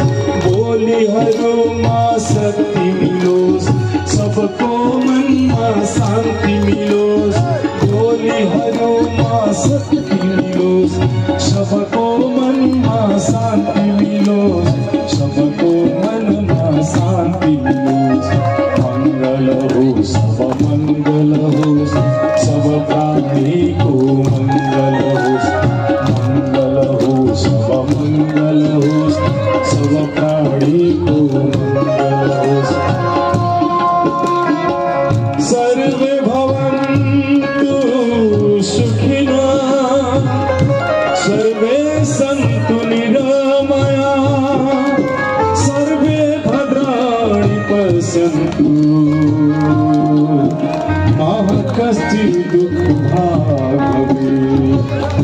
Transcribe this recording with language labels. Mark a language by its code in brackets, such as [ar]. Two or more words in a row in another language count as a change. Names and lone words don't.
[ne] बोलीहरूमा शक्ति मिलोस् सबको मनमा शान्ति मिलोस् बोलीहरूमा शक्ति मिलोस् सबको मनमा शान्ति मिलोस् सबको मनमा शान्ति मिलोस् मंगल होस् सब मंगल होस् सब प्राणी को मंगल होस् मंगल होस् सब मंगल होस् सब प्राणी को मंगल होस्। [sa] सर्वे भवन्तु सुखिनः सर्वे सन्तु निरामयाः सर्वे भद्राणि पश्यन्तु मा कश्चित् दुःखभाग् भवेत्।